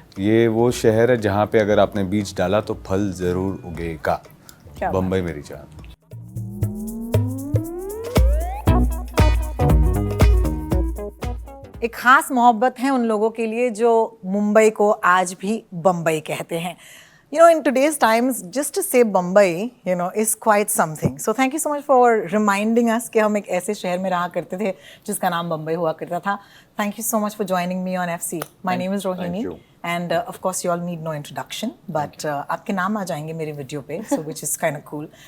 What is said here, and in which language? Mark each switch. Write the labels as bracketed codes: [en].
[hi] ये वो शहर है जहाँ पे अगर आपने बीज डाला तो फल जरूर उगेगा। क्या बम्बई मेरी जान। एक खास मोहब्बत है उन लोगों के लिए जो मुंबई को आज भी बम्बई कहते हैं। [en] You know, in today's times, just to say Bombay, you know, is quite something. So thank you so much for reminding us [hi] कि हम एक ऐसे शहर में रहा करते थे जिसका नाम बम्बई हुआ करता था. [en] Thank you so much for joining me on FC. My name is Rohini. you. And of course, you all need no introduction. But [hi] आपके नाम आ जाएंगे मेरे वीडियो पे, [en] so which is kind of cool.